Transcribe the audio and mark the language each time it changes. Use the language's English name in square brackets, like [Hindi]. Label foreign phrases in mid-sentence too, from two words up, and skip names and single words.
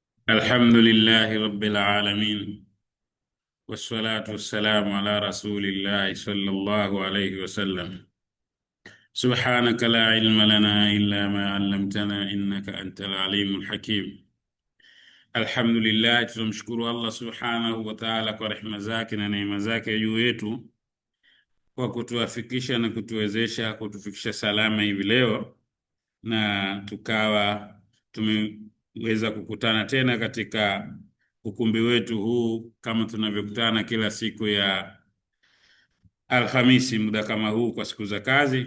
[Arabic] الحمد لله رب العالمين، والصلاة والسلام على رسول الله صلى الله عليه وسلم. سبحانك لا علم لنا إلا ما علمتنا إنك أنت العليم الحكيم. Alhamdulillah, [Swahili] tunamshukuru [Arabic] الله سبحانه وتعالى [Swahili] kwa rehema zake na neema zake juu yetu kwa kutuafikisha na kutuwezesha kutufikisha salama hivi leo, na tukawa tumeweza kukutana tena katika ukumbi wetu huu kama tunavyokutana kila siku ya Alhamisi muda kama huu kwa siku za kazi.